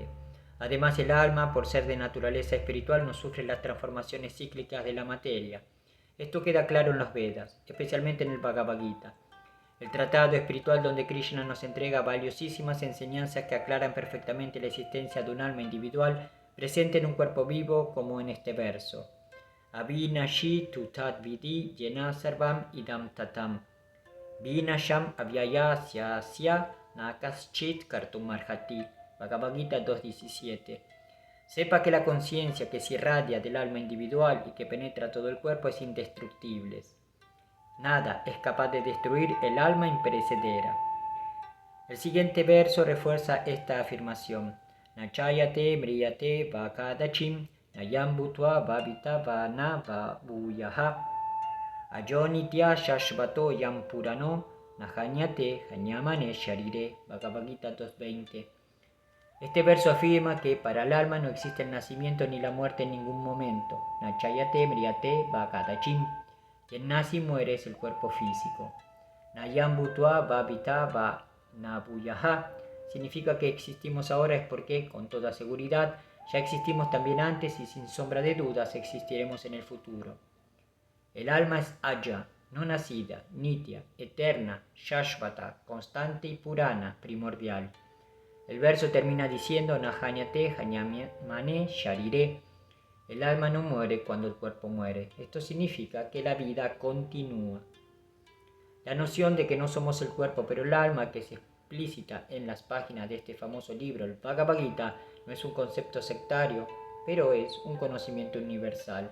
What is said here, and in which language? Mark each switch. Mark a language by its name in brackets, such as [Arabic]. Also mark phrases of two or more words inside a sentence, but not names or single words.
[Spanish] Además, el alma, por ser de naturaleza espiritual, no sufre las transformaciones cíclicas de la materia. Esto queda claro en los Vedas, especialmente en el Bhagavad Gita, el tratado espiritual donde Krishna nos entrega valiosísimas enseñanzas que aclaran perfectamente la existencia de un alma individual presente en un cuerpo vivo, como en este verso. [Sanskrit] अविनाशि तु तद् विद्धि येन सर्वम् इदं ततम्. विनाशम् अव्ययस्य नकश्चित् कर्तुमर्हति. [Spanish] Bhagavad Gita 2.17. Sepa que la conciencia que se irradia del alma individual y que penetra todo el cuerpo es indestructible. Nada es capaz de destruir el alma imperecedera. El siguiente verso refuerza esta afirmación. [Sanskrit] नजायते म्रियते वा कदाचिन् नायं भूत्वा भविता वा न वा भूयः. अजोनित्य शाश्वतो यं पुराणो नहन्यते हन्यमाने शरीरे. [Spanish] Bhagavad Gita 2.20. Este verso afirma que para el alma no existe el nacimiento ni la muerte en ningún momento. [Sanskrit] नजायते म्रियते वा कदाचिन्. [Spanish] Quien nace y muere es el cuerpo físico. [Sanskrit] नायं भूत्वा भविता वा नभूयः [Spanish] significa que existimos ahora es porque, con toda seguridad, ya existimos también antes y sin sombra de dudas existiremos en el futuro. El alma es Aya, no nacida, nitya, eterna, shashvata, constante y purana, primordial. El verso termina diciendo [Sanskrit] नहन्यते हन्यमाने शरीरे. [Spanish] El alma no muere cuando el cuerpo muere. Esto significa que la vida continúa. La noción de que no somos el cuerpo pero el alma, que es explícita en las páginas de este famoso libro, el Bhagavad Gita, no es un concepto sectario, pero es un conocimiento universal.